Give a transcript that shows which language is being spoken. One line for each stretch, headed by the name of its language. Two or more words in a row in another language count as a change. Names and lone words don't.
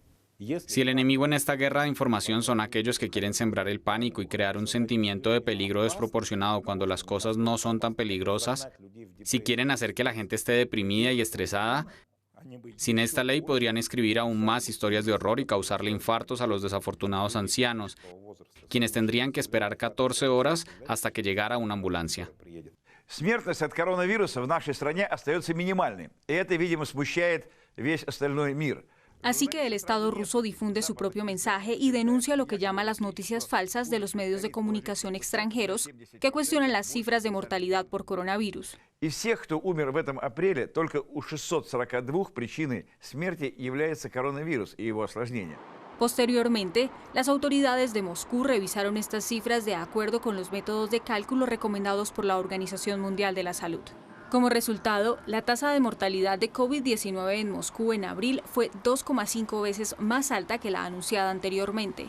Spanish: Si el enemigo en esta guerra de información son aquellos que quieren sembrar el pánico y crear un sentimiento de peligro desproporcionado cuando las cosas no son tan peligrosas, si quieren hacer que la gente esté deprimida y estresada, sin esta ley podrían escribir aún más historias de horror y causarle infartos a los desafortunados ancianos, quienes tendrían que esperar 14 horas hasta que llegara una ambulancia.
Russian: Смертность от коронавируса в нашей стране остается минимальной, и это, видимо, смущает весь остальной мир.
Spanish: Así que el Estado ruso difunde su propio mensaje y denuncia lo que llama las noticias falsas de los medios de comunicación extranjeros que cuestionan las cifras de mortalidad por coronavirus.
Russian: Из всех, кто умер в этом апреле, только у 642 причиной смерти является коронавирус и его осложнения.
Spanish: Posteriormente, las autoridades de Moscú revisaron estas cifras de acuerdo con los métodos de cálculo recomendados por la Organización Mundial de la Salud. Como resultado, la tasa de mortalidad de COVID-19 en Moscú en abril fue 2,5 veces más alta que la anunciada anteriormente.